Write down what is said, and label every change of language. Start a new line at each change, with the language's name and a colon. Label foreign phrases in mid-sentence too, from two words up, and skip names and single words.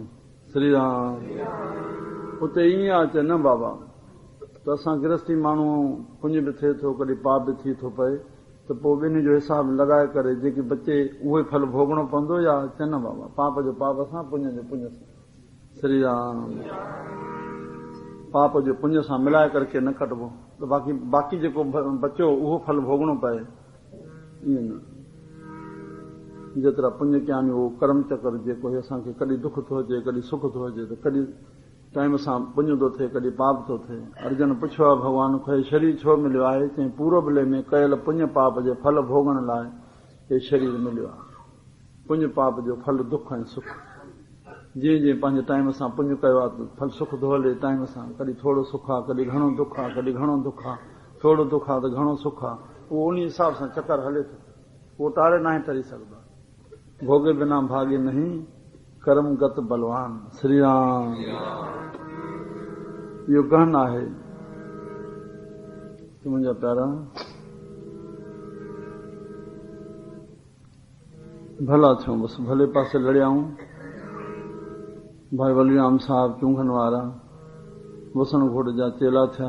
Sindhi: श्री राम उते ईअं आहे चए न बाबा त असां गृहस्थी माण्हू पुण्य बि थिए थो कॾहिं पाप बि थी थो पए, त पोइ ॿिन्ही जो हिसाब लॻाए करे जेकी बचे उहे फल भोगणो पवंदो, या चए न बाबा पाप जो पाप सां पुण्य जो पुण्य सां। श्री राम पाप जो पुण्य सां मिलाए करके न कटबो, त बाक़ी जेको बचियो उहो फल भोगणो पए, ईअं न। जेतिरा पुण्य कया आहिनि उहो कर्म चक्र जेको असांखे कॾहिं दुख थो अचे कॾहिं सुख थो अचे, त कॾहिं टाइम सां पुण्य थो थिए कॾहिं पाप थो थिए। अर्जुन पुछियो आहे भॻवान खे शरीर छो मिलियो आहे, चई पूरबले में कयल पुण्य पाप जे फल भोगण लाइ हे शरीर मिलियो आहे। पुण्य पाप जो फल दुख ऐं सुख, जीअं जीअं पंहिंजे टाइम सां पुण्य कयो आहे त फल सुख थो हले टाइम सां, कॾहिं थोरो सुख आहे कॾहिं घणो दुख आहे, कॾहिं घणो दुख आहे, थोरो दुख आहे त घणो सुख आहे, उहो उन हिसाब सां चकर हले थो, उहो टारे न टरी सघंदो।
Hindi: भोगे बिना भागे नहीं कर्म गत बलवान।
Sindhi: श्री राम इहो गहन आहे मुंहिंजा प्यारा। भला थियूं बसि भले पासे लड़ियाऊं। भाई वलीराम साहब चूंखन वारा वसण घोट जा चेला थिया।